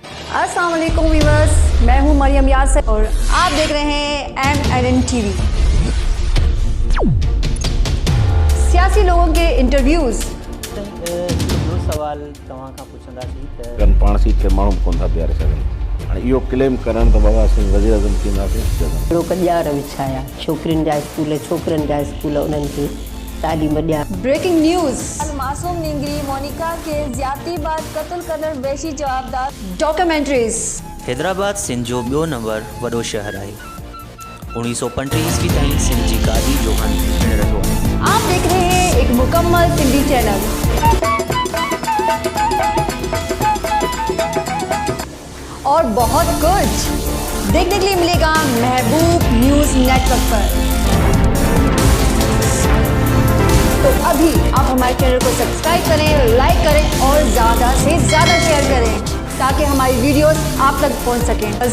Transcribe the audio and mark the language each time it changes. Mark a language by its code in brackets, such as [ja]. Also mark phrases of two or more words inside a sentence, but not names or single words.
[ur] السلام علیکم ویورز، میں ہوں مریم یاسر اور آپ دیکھ رہے ہیں MNN TV. سیاسی لوگوں کے انٹرویوز [sd] सवाल तव्हां खां पुछंदासीं त कन पाण सीट खे माण्हू कोन था प्यारे सघनि। हाणे इहो क्लेम करणु त बाबा असीं वज़ीर आज़म थींदासीं। अहिड़ो कॼार विछाया छोकिरियुनि जा स्कूल, छोकिरनि जा स्कूल, उन्हनि खे तालीम ॾिया। ब्रेकिंग न्यूज़, मासूम निंगरी मोनिका के ज़्यादती बाद क़त्ल कंदड़ वैशी जवाबदार। डॉक्यूमेंट्रीज़, हैदराबाद सिंध जो ॿियो नंबर वॾो शहर आहे। 1935 ईस्वी ताईं सिंध जी गादी जो हंधि पिण रहियो आहे। [ur] آپ دیکھ رہے ہیں ایک مکمل سندھی چینل۔ اور بہت کچھ دیکھنے کے لیے ملے گا محبوب نیوز نیٹ ورک پر. تو ابھی آپ ہمارے چینل کو سبسکرائب کریں، لائک کریں اور زیادہ سے زیادہ شیئر کریں تاکہ ہماری ویڈیوز آپ تک پہنچ سکیں.